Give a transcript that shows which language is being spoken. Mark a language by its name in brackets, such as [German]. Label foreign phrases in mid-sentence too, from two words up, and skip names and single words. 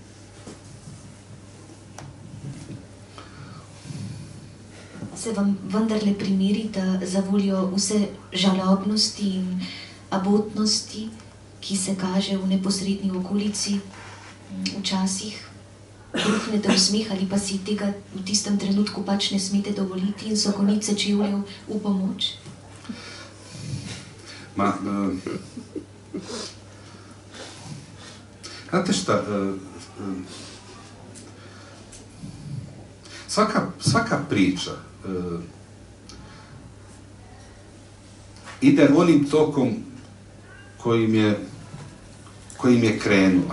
[Slovenian] Se vam vendarle primeri, da zavoljo vse žalobnosti in abotnosti, ki se kaže v neposredni okolici, včasih bruhnete v smeh ali pa si tega v tistem trenutku pač ne smete dovoliti in so konice čevljev v pomoč? [Croatian] Znate šta, svaka priča ide onim tokom kojim je krenula.